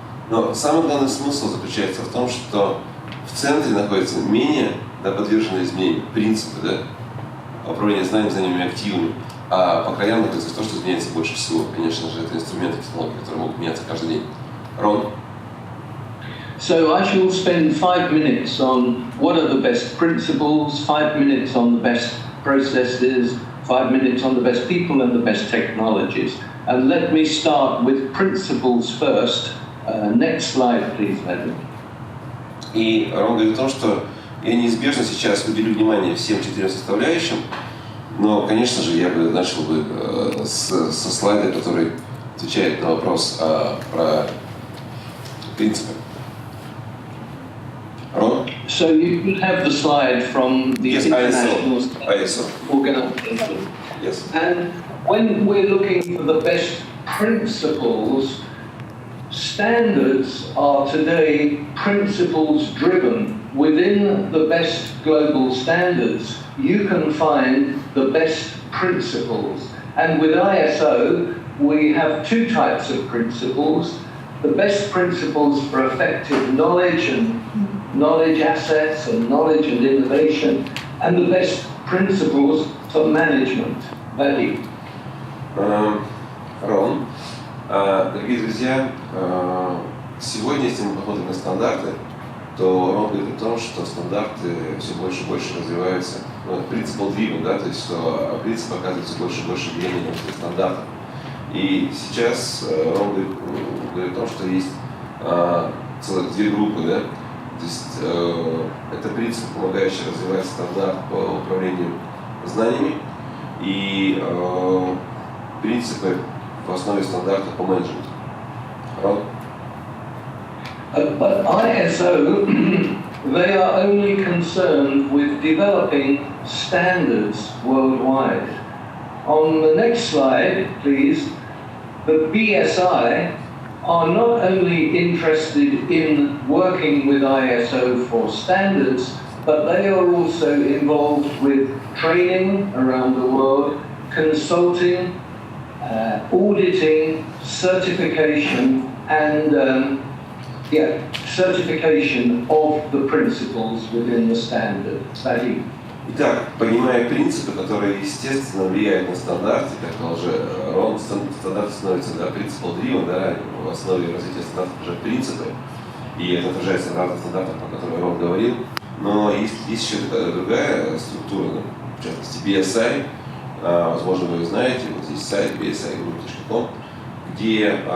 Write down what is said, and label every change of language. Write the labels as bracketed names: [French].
[Russian] Но самый главный смысл заключается в том, что в центре находятся менее подверженные изменению принципы, да, управления знаниями, активами, а по краям находится то, что изменяется больше всего. Конечно же, это инструменты, технологии, которые могут меняться каждый день. Рон? [English] So I shall spend 5 minutes on what are the best principles, 5 minutes on the best processes, 5 minutes on the best people and the best technologies. And let me start with principles first. Next slide, please, Madam. [Russian] И Рон говорит о том, что я неизбежно сейчас уделю внимание всем 4 составляющим, но, конечно же, я бы начал бы со слайда, который отвечает на вопрос про принципы. [English] So you could have the slide from the Yes, international ISO. organization. Yes. And when we're looking for the best principles, standards are today principles driven. Within the best global standards, you can find the best principles. And with ISO, we have two types of principles. The best principles for effective knowledge and knowledge assets and knowledge and innovation, and the best principles for management. Value. [Russian] Рон, дорогие друзья, сегодня, если мы посмотрим на стандарты, то Рон говорит о том, что стандарты все больше и больше развиваются, принципал driven, да, то есть что принцип оказывает все больше и больше влияния на стандарты. И сейчас Рон говорит о том, что есть целых две группы, да, то есть это принцип, помогающий развивать стандарт по управлению знаниями, и принципы в основе стандарта по менеджменту. Рон? [English] But ISO, they are only concerned with developing standards worldwide. On the next slide, please, the BSI are not only interested in working with ISO for standards, but they are also involved with training around the world, consulting, auditing, certification, and certification of the principles within the standard. Value. [Russian] Итак, понимая принципы, которые, естественно, влияют на стандарты, как уже Рон, стандарт становится, да, принципал driven, да, в основе развития стандартов уже принципы, и это отражается в разных стандартах, о которых Рон говорил, но есть еще другая структура, да, в частности BSI, возможно, вы ее знаете, вот здесь сайт bsigroup.com, где